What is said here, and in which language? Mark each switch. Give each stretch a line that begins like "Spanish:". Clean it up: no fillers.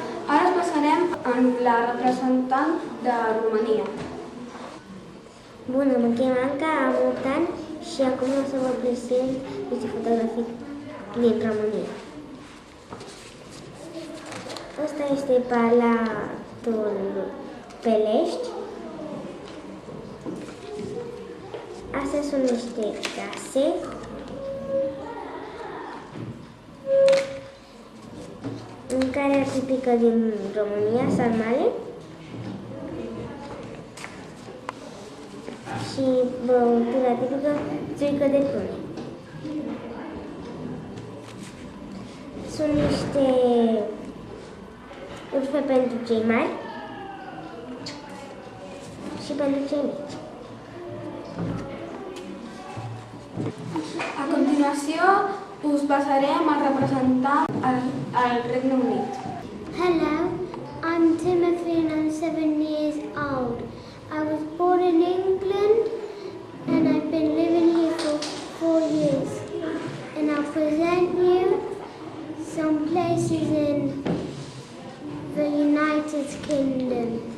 Catalan: Ara us passarem amb la representant de Romania.
Romanian: Bună, mă chem Anca, am 8 ani și acum o să vă prezint niște fotografii din România. Asta este Palatul Pelești. Astea sunt niște case. Mâncarea tipică din România, sarmale. Și băutura tipică, țuică de prune. Sunt niște urfe pentru cei mari și pentru cei mici.
Catalan: A continuació us passarem al representant al Regne Unit.
English: Hello, I'm Timothy and I'm 7 years old. I was born in England and I've been living here for 4 years. And I'll present you some places in the United Kingdom.